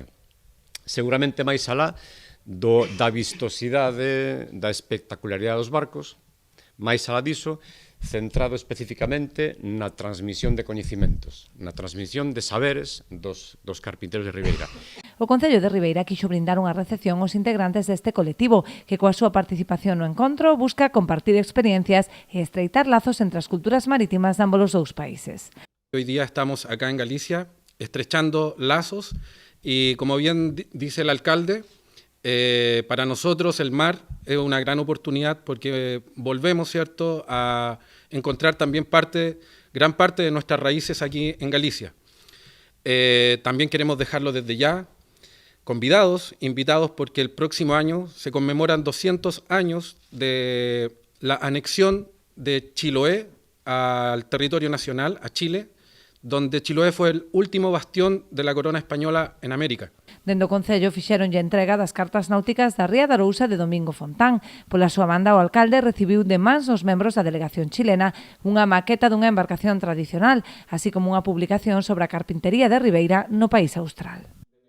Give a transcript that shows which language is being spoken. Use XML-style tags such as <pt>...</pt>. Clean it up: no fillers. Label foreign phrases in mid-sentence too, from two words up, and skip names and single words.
<gl>Seguramente máis alá da vistosidade, da espectacularidade dos barcos, máis alá diso, centrado especificamente na transmisión de coñecimentos, na transmisión de saberes dos carpinteiros de Ribeira. O Concello de Ribeira quixo brindar unha recepción aos integrantes deste colectivo que coa súa participación no encontro busca compartir experiencias e estreitar lazos entre as culturas marítimas de ambos os dous países.</gl> <es>Hoy día estamos acá en Galicia estrechando lazos y, como bien dice el alcalde, para nosotros el mar es una gran oportunidad porque volvemos, ¿cierto?, a encontrar también gran parte de nuestras raíces aquí en Galicia. También queremos dejarlo desde ya invitados porque el próximo año se conmemoran 200 años de la anexión de Chiloé al territorio nacional, a Chile, donde Chiloé</es> <gl>foi o último</gl> <es>bastión de la corona española en América.</es> <gl>Dende o Concello fixeronlle entrega das cartas náuticas da Ría da Arousa de Domingo Fontán. Pola súa banda, o alcalde recibiu de mans os membros da delegación chilena unha maqueta dunha embarcación tradicional, así como unha publicación sobre a carpintería de Ribeira no país austral.</gl>